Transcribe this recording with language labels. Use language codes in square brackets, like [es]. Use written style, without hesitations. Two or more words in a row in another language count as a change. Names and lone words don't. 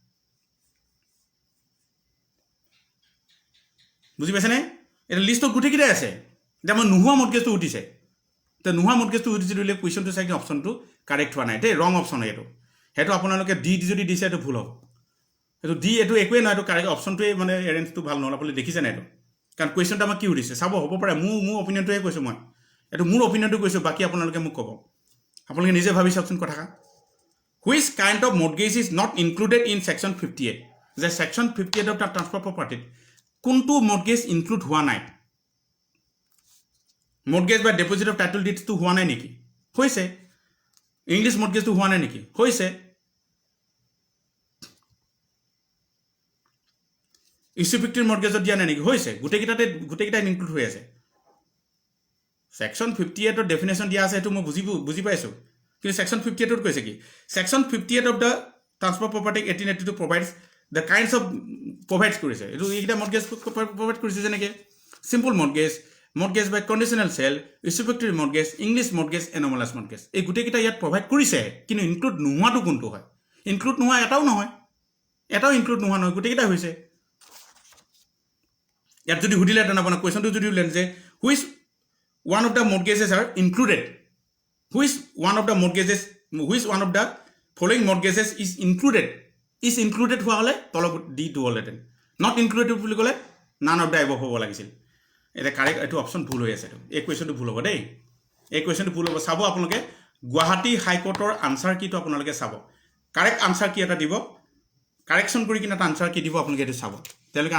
[as] বুজি পাইছেনে এটা লিষ্টত গোটেইকেইটাই আছে এতিয়া মই নোহোৱা মৰ্গেজটো উঠিছে তো নোহোৱা মৰ্গেজটো উঠিছে দিলে কুৱেশ্যনটো চাই অপশ্যনটো কাৰেক্ট হোৱা নাই দেই ৰং অপশ্যন এইটো সেইটো আপোনালোকে ডি যদি দিছে এইটো ভুল হ'ব এইটো ডি এইটো একোৱে নহয় এইটো কাৰেক্ট অপশ্যনটোৱে মানে এৰেঞ্জটো ভাল নহ'ল আপুনি দেখিছে নাই এইটো কাৰণ কুৱেশ্যনটো আমাক কি উঠিছে চাব হ'ব পাৰে মোৰ অপিনিয়নটোৱে কৈছোঁ মই এইটো মোৰ অপিনিয়নটো কৈছোঁ বাকী আপোনালোকে মোক ক'ব আপোনালোকে নিজে ভাবি চাওকচোন কথাষাৰ [en] which kind of mortgage is not included in section 58 [as] যে [en] section 58 of the Transfer Property [as] কোনটো মৰ্গেজ ইনক্লুড হোৱা নাই মৰ্গেজ বা [en] deposit of title deeds [as] হোৱা নাই নেকি হৈছে [en] English mortgage [as] হোৱা নাই নেকি হৈছে [en] usufructuary mortgage [as] দিয়া নাই নেকি হৈছে গোটেইকেইটা ইনক্লুড হৈ আছে [en] section 58 definition [as] দিয়া আছে এইটো মই বুজি পাইছোঁ কিন্তু সেকশন 58ত কৈছে কি [en] section 58 of the Transfer Property 1882 provides the kinds of provides [as] কৰিছে এইটো এইকেইটা [en] mortgage provide [as] কৰিছে যেনেকৈ [en] simple mortgage by conditional sale usufructuary mortgage English mortgage anomalous mortgage [as] এই গোটেইকেইটা ইয়াত প্ৰভাইড কৰিছে কিন্তু ইনক্লুড নোহোৱাটো কোনটো হয় ইনক্লুড নোহোৱা এটাও নহয় এটাও ইনক্লুড নোহোৱা নহয় গোটেইকেইটা হৈছে ইয়াত যদি সুধিলেহেঁতেন আপোনাৰ কুৱেশ্যনটো যদি সুধিলেন যে [en] which one of the mortgages are included which one of the following mortgages is included [as] হোৱা হ'লে তলক ডি টু হ'লহেঁতেন [en] not included [as] বুলি ক'লে [en] none of the above [as] হ'ব লাগিছিল এতিয়া কাৰেক্ট এইটো অপশ্যন ভুল হৈ আছে এই কুৱেশ্যনটো ভুল হ'ব দেই এই কুৱেশ্যনটো ভুল হ'ব চাব আপোনালোকে গুৱাহাটী হাইকোৰ্টৰ [en] answer key [as] আপোনালোকে চাব [en] correct answer key [as] এটা দিব কাৰেকশ্যন কৰি কিনে এটা আনচাৰ কি দিব আপোনালোকে এইটো চাব তেওঁলোকে